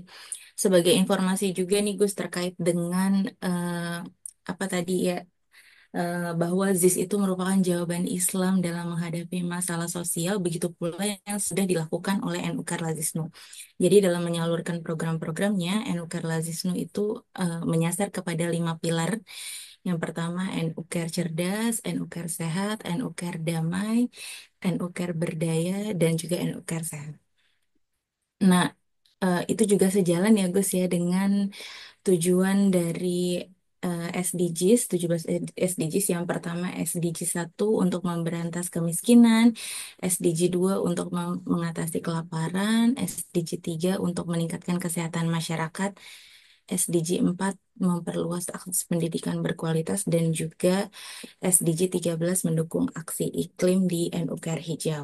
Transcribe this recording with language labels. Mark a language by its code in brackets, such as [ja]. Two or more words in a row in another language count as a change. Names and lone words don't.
[id] Sebagai informasi juga nih Gus terkait dengan apa tadi ya, bahwa ZIS itu merupakan jawaban Islam dalam menghadapi masalah sosial, begitu pula yang sudah dilakukan oleh NU Karlazisnu. Jadi dalam menyalurkan program-programnya, NU Karlazisnu itu menyasar kepada 5 pilar. Yang pertama NU Care Cerdas, NU Care Sehat, NU Care Damai, NU Care Berdaya, dan juga NU Care Sehat. Nah, itu juga sejalan ya Gus ya dengan tujuan dari SDGs, 17 SDGs. Yang pertama SDG 1 untuk memberantas kemiskinan, SDG 2 untuk mengatasi kelaparan, SDG 3 untuk meningkatkan kesehatan masyarakat, SDG 4 memperluas akses pendidikan berkualitas, dan juga SDG 13 mendukung aksi iklim di NU Care Hijau.